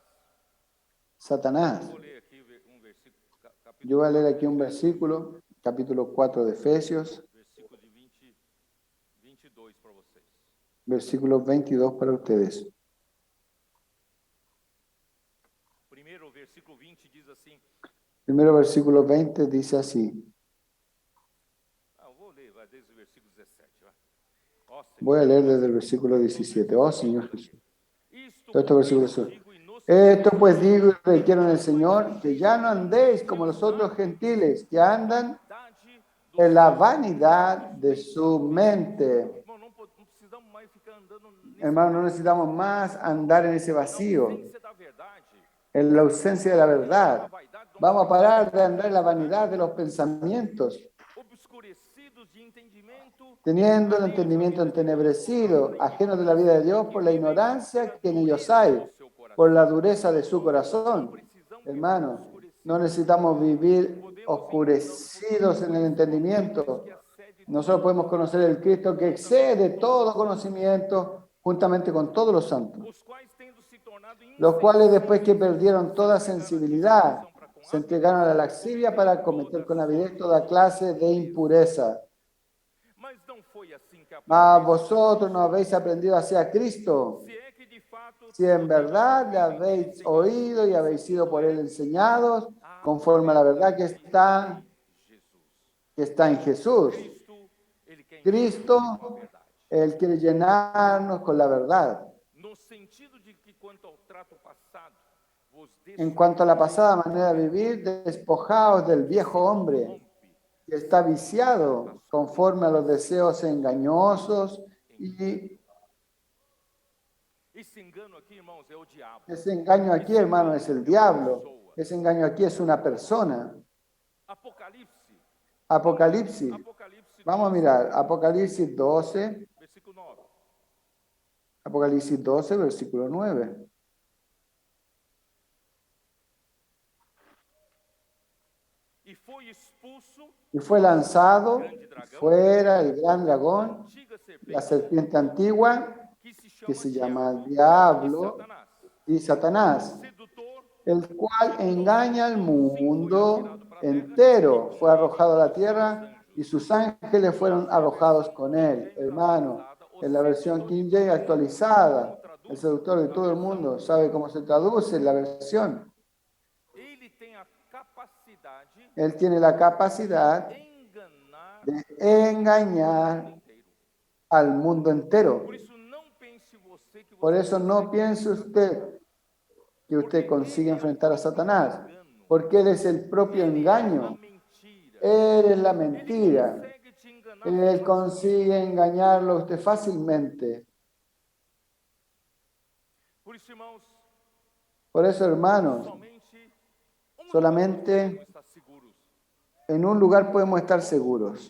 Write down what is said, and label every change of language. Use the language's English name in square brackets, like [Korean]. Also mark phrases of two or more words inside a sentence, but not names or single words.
[Portuguese] Satanás. vou ler aqui um versículo, capítulo [Spanish] Yo voy a leer 4, aquí un versículo, capítulo 4 de Efesios, [Portuguese] versículo de 22 para vocês. [Spanish] versículo 22 para ustedes. [Portuguese] Primeiro, o versículo 20 diz assim. [Spanish] Primero versículo 20 dice así. [Portuguese] Vou ler, vai desde o versículo 17. Vai. Ó, Senhor, [Spanish] Voy a leer desde el versículo 17. Oh Señor Jesús. [Portuguese] isto [Spanish] Todo este versículo pues es. digo y no Esto pues digo y requiero en el Señor, que ya no andéis como los otros gentiles, que andan [Portuguese] vanidade do [Spanish] en la [Portuguese] seu [Spanish] vanidad de su mente. [Portuguese] Irmão, não precisamos mais ficar andando nesse [Spanish] Hermano, no necesitamos más andar en ese [Portuguese] na [Spanish] vacío, [Portuguese] ausência da verdade. [Spanish] en la ausencia de la [Portuguese] A [Spanish] verdad. [Portuguese] vaidade do [Spanish] Vamos a parar de andar en la vanidad de los pensamientos, obscurecidos de entendimiento, teniendo el [Portuguese] alheios à [Spanish] entendimiento [Portuguese] vida de Deus, [Spanish] entenebrecido, ajenos de la vida de Dios por la [Portuguese] vivem [Spanish] ignorancia [Portuguese] pela [Spanish] que en ellos [Portuguese] dureza [Spanish] hay, [Portuguese] do seu coração. [Spanish] por la dureza de su [Portuguese] Não [Spanish] corazón. [Portuguese] precisamos [Spanish] Hermano, [Portuguese] viver oscurecidos. [Spanish] no necesitamos vivir [Portuguese] Podemos [Spanish] oscurecidos en el entendimiento. [Portuguese] que excede [Spanish] Nosotros podemos conocer el Cristo que excede todo conocimiento juntamente con todos los santos, [Portuguese] os quais tendo se tornado [Spanish] los cuales después que [Portuguese] insensíveis, [Spanish] perdieron toda sensibilidad, se entregaron a la laxivia para cometer con avidez toda clase de impureza. [Portuguese] Mas não foi assim que [Spanish] Mas [Portuguese] aprendestes. [Spanish] vosotros no habéis aprendido hacia Cristo, [Portuguese] Se é que de fato [Spanish] si en verdad le habéis oído y habéis sido por él enseñados, conforme a la verdad que está en Jesús. [Portuguese] Ele quer Cristo, encher com a verdade. [Spanish] Él quiere llenarnos con la verdad. [Portuguese] No sentido de que quanto ao trato passado, vos [Spanish] En cuanto a la pasada manera de vivir, despojaos del viejo hombre que está viciado conforme a los deseos engañosos, y [Portuguese] esse engano aqui, irmãos, é o diabo. [Spanish] ese engaño aquí, hermano, es el diablo. Ese engaño aquí es una persona. [Portuguese] Apocalipse. [Spanish] Apocalipsis. [Portuguese] Apocalipse [Spanish] Vamos a mirar, Apocalipsis 12, versículo 9. Apocalipsis 12, versículo 9. [Portuguese] E foi expulso [Spanish] Y fue lanzado fuera el gran dragón, [Portuguese] antiga [Spanish] la [Portuguese] serpente, [Spanish] serpiente antigua, [Portuguese] que [Spanish] que se llama [Portuguese] e [Spanish] Diablo Satanás, y Satanás, [Portuguese] sedutor, [Spanish] el cual engaña al mundo entero. Fue arrojado a la tierra y sus ángeles fueron arrojados con él. Hermano, en la versión King James actualizada, el seductor de todo el mundo, ¿sabe cómo se traduce la versión? [Portuguese] ele tem a capacidade [Spanish] Él tiene la capacidad [Portuguese] de enganar [Spanish] de engañar [Portuguese] o inteiro. [Spanish] al mundo entero. [Portuguese] Por isso, não pense você que [Spanish] Por [Portuguese] você [Spanish] eso no piense usted que usted consigue enfrentar a Satanás, porque él es el propio engaño. Él es la mentira. Él consigue engañarlo a usted fácilmente. Por eso, hermanos, solamente en un lugar podemos estar seguros.